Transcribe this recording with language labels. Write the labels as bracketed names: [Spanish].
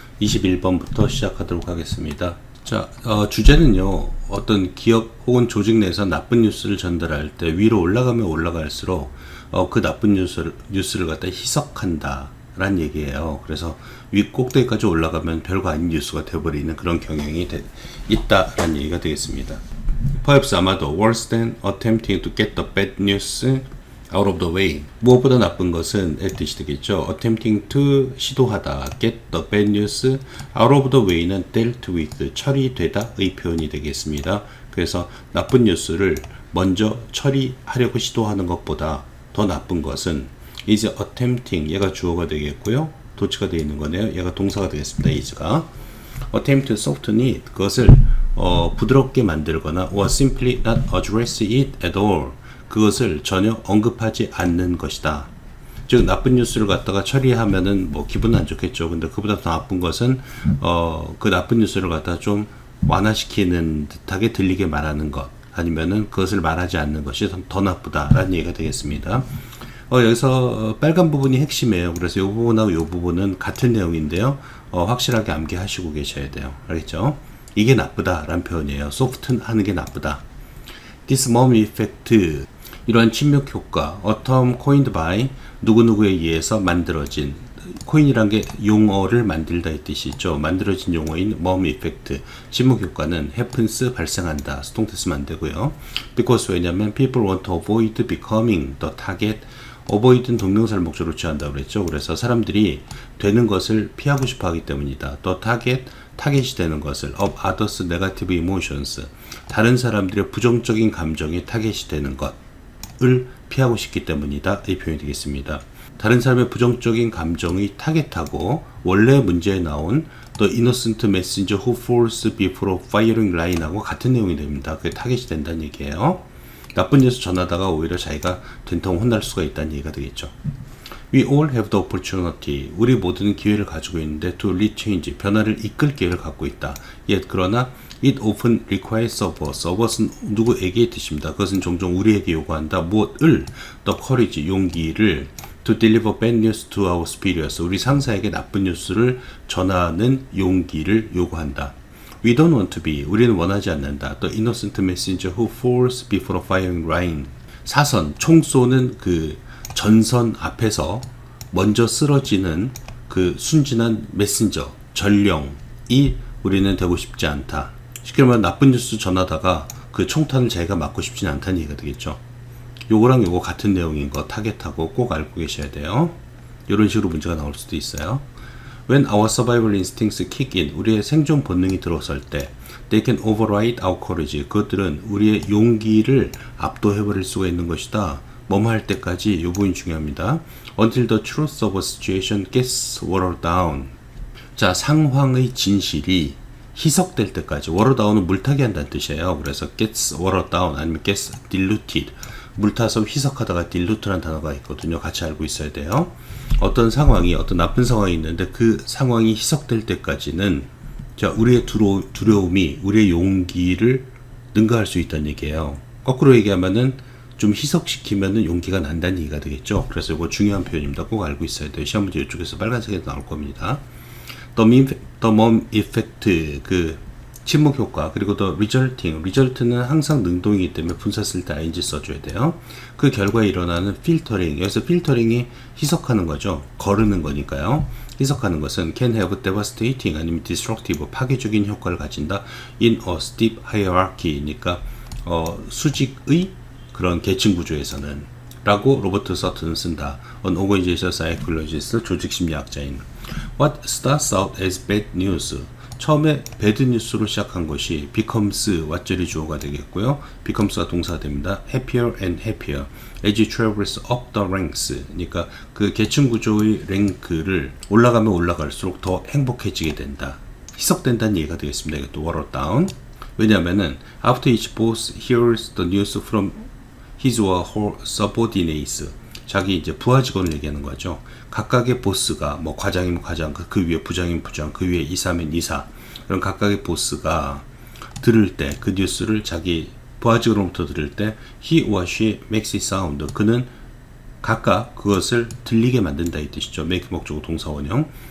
[Korean] 21번부터 시작하도록 하겠습니다. 자, 주제는요, 어떤 기업 혹은 조직 내에서 나쁜 뉴스를 전달할 때 위로 올라가면 올라갈수록 그 나쁜 뉴스를 갖다 희석한다 라는 얘기예요. 그래서 위 꼭대기까지 올라가면 별거 아닌 뉴스가 되어버리는 그런 경향이 있다 라는 얘기가 되겠습니다. [English] Perhaps [Korean] 아마도 [English] worse than attempting to get the bad news out of the way. [Korean] 무엇보다 나쁜 것은 의 뜻이 되겠죠. [English] attempting to [Korean] 시도하다, [English] get the bad news out of the way [Korean] 는 [English] dealt with, [Korean] 처리되다의 표현이 되겠습니다. 그래서 나쁜 뉴스를 먼저 처리하려고 시도하는 것보다 더 나쁜 것은 [English] is attempting, [Korean] 얘가 주어가 되겠고요. 도치가 되어 있는 거네요. 얘가 동사가 되겠습니다. [English] is가 attempt to soften it, [Korean] 그것을 부드럽게 만들거나 [English] or simply not address it at all, [Korean] 그것을 전혀 언급하지 않는 것이다. 즉 나쁜 뉴스를 갖다가 처리하면은 뭐 기분은 안 좋겠죠. 근데 그보다 더 나쁜 것은 그 나쁜 뉴스를 갖다가 좀 완화시키는 듯하게 들리게 말하는 것, 아니면은 그것을 말하지 않는 것이 더 나쁘다라는 얘기가 되겠습니다. 여기서 빨간 부분이 핵심이에요. 그래서 이 부분하고 이 부분은 같은 내용인데요. 확실하게 암기하시고 계셔야 돼요. 알겠죠? 이게 나쁘다라는 표현이에요. soften 하는 게 나쁘다. [English] This mom effect, [Korean] 이러한 침묵 효과, [English] a term coined by [Korean] 누구누구에 의해서 만들어진, 코인이란 게 용어를 만들다 이 뜻이죠. 만들어진 용어인 mom effect, 침묵 효과는 happens, 발생한다. 수동태 쓰면 안 되고요. [English] Because, [Korean] 왜냐면 [English] people want to avoid becoming the target. [Korean] avoid는 동명사를 목적으로 취한다고 그랬죠. 그래서 사람들이 되는 것을 피하고 싶어 하기 때문이다. [English] the target, [Korean] 타겟이 되는 것을 [English] of others negative emotions, [Korean] 다른 사람들의 부정적인 감정이 타겟이 되는 것을 피하고 싶기 때문이다. 이 표현이 되겠습니다. 다른 사람의 부정적인 감정이 타겟하고 원래 문제에 나온 [English] the innocent messenger who falls before firing line [Korean] 하고 같은 내용이 됩니다. 그게 타겟이 된다는 얘기예요. 나쁜 뉴스 전하다가 오히려 자기가 된통 혼날 수가 있다는 얘기가 되겠죠. [English] We all have the opportunity. [Korean] 우리 모두는 기회를 가지고 있는데 [English] to lead change, [Korean] 변화를 이끌 기회를 갖고 있다. [English] Yet, [Korean] 그러나 [English] it often requires of us. of us [Korean] 는 누구에게의 뜻입니다. 그것은 종종 우리에게 요구한다. 무엇을? [English] the courage, [Korean] 용기를 [English] to deliver bad news to our superiors. [Korean] 우리 상사에게 나쁜 뉴스를 전하는 용기를 요구한다. [English] We don't want to be, [Korean] 우리는 원하지 않는다. [English] The innocent messenger who falls before a firing line. [Korean] 사선, 총 쏘는 그 전선 앞에서 먼저 쓰러지는 그 순진한 메신저, 전령이 우리는 되고 싶지 않다. 쉽게 말하면 나쁜 뉴스 전하다가 그 총탄을 자기가 맞고 싶지는 않다는 얘기가 되겠죠. 요거랑 요거 같은 내용인 거 타겟하고 꼭 알고 계셔야 돼요. 이런 식으로 문제가 나올 수도 있어요. [English] When our survival instincts kick in, [Korean] 우리의 생존 본능이 들어설 때 [English] they can override our courage, [Korean] 그것들은 우리의 용기를 압도해버릴 수가 있는 것이다. 뭐할 때까지 이 부분이 중요합니다. [English] Until the truth of a situation gets watered down. [Korean] 자, 상황의 진실이 희석될 때까지. [English] water down [Korean] 은 물타기 한다는 뜻이에요. 그래서 [English] gets watered down [Korean] 아니면 [English] gets diluted, [Korean] 물타서 희석하다가 dilute라는 단어가 있거든요. 같이 알고 있어야 돼요. 어떤 상황이, 어떤 나쁜 상황이 있는데 그 상황이 희석될 때까지는 자, 우리의 두려움이 우리의 용기를 능가할 수 있다는 얘기예요. 거꾸로 얘기하면은 좀 희석시키면은 용기가 난다는 얘기가 되겠죠. 그래서 이거 중요한 표현입니다. 꼭 알고 있어야 돼요. 시험 문제 이쪽에서 빨간색에 나올 겁니다. [English] The mom effect, [Korean] 그 침묵 효과, 그리고 [English] the resulting, [Korean] result는 항상 능동이기 때문에 분사 쓸 때 ing 써줘야 돼요. 그 결과에 일어나는 filtering, 여기서 filtering이 희석하는 거죠. 거르는 거니까요. 희석하는 것은 [English] can have devastating [Korean] 아니면 destructive, 파괴적인 효과를 가진다. [English] in a steep hierarchy [Korean] 니까 수직의 그런 계층 구조에서는 라고 로버트 서튼은 쓴다. [English] An organization psychologist, [Korean] 조직심리학자인. [English] What starts out as bad news, [Korean] 처음에 배드 뉴스로 시작한 것이 becomes, 왓절이 주어가 되겠고요. becomes가 동사가 됩니다. [English] happier and happier as you traverse up the ranks, [Korean] 그러니까 그 계층 구조의 랭크를 올라가면 올라갈수록 더 행복해지게 된다. 희석된다는 얘기가 되겠습니다. 이것도 [English] watered down. [Korean] 왜냐하면은 [English] after each boss hears the news from his or her subordinates, [Korean] 자기 이제 부하 직원을 얘기하는 거죠. 각각의 보스가, 뭐 과장이면 과장, 그 위에 부장이면 부장, 그 위에 이사면 이사, 그런 각각의 보스가 들을 때, 그 뉴스를 자기 부하 직원으로부터 들을 때 [English] he or she makes it sound, [Korean] 그는 각각 그것을 들리게 만든다 이 뜻이죠. make 목적어 동사 원형.